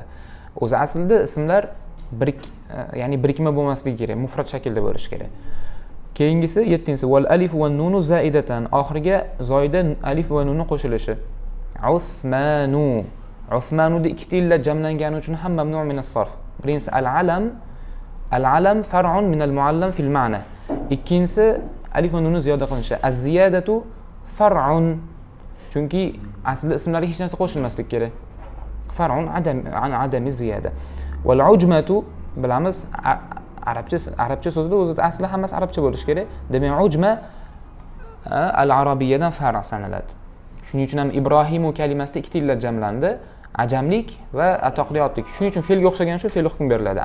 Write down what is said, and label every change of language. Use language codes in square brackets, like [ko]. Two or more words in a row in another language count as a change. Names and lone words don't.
[uz] O'zi aslida ismlar ya'ni birikma bo'lmasligi kerak, mufrad shaklda bo'lishi kerak. Keyingisi 7-si [ar] والألف والنون زائدتان. [uz] Oxiriga zoida alif va nunni qo'shilishi. Usmanu. Usmanuda ikkita illat jamlangani uchun ham [ar] ممنوع من الصرف. [uz] Birinchisi al-alam. [ar] العلم فرع من المعلم في المعنى. [uz] Ikkinchisi alif va nunni ziyoda qilinishi. [ar] الزيادة فرع. [uz] Chunki aslida ismlarga hech narsa qo'shilmaslik kerak. [ar] فرع عدم زيادة. والعجمة [uz] bilamiz arabcha so'zida o'zida asli hammasi arabcha bo'lishi kerak. Demak, ujma al-arabiyyadan farq sanaladi. Shuning uchun ham Ibrohimu kalimasida ikkita illat jamlandi. Ajamlik va atoqli otlik. Shuning uchun fe'lga o'xshagan shu fe'l hukm beriladi.